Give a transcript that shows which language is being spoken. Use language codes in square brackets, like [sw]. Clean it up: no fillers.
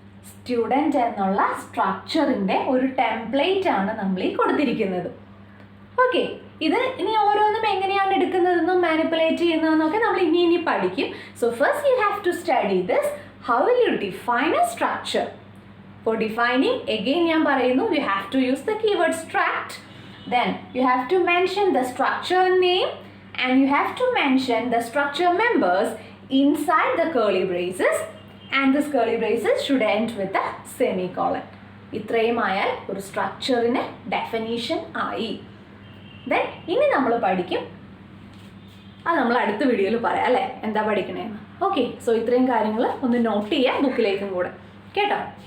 [ml] Student എന്നുള്ള സ്ട്രക്ചറിൻ്റെ ഒരു template ആണ് നമ്മൾ ഈ കൊടുത്തിരിക്കുന്നത്. ഓക്കെ, ഇത് ഇനി ഓരോന്നും എങ്ങനെയാണ് എടുക്കുന്നതെന്നും മാനിപ്പുലേറ്റ് ചെയ്യുന്നതെന്നൊക്കെ നമ്മൾ ഇനി പഠിക്കും. [en] So first you have to study this. How will you define a structure? For defining again [ml] ഞാൻ പറയുന്നു, [en] You have to use the keyword struct. Then you have to mention the structure name and you have to mention the structure members inside the curly braces, and this curly braces should end with a semicolon. [ml] ഇത്രയും ആയാൽ ഒരു സ്ട്രക്ചറിന് definition ആയി. Then ഇനി നമ്മൾ പഠിക്കും, അത് നമ്മൾ അടുത്ത വീഡിയോയിൽ പറയാം അല്ലേ, എന്താ പഠിക്കണേന്ന്. ഓക്കെ, സോ ഇത്രയും കാര്യങ്ങൾ ഒന്ന് നോട്ട് ചെയ്യാം ബുക്കിലേക്കും കൂടെ, കേട്ടോ.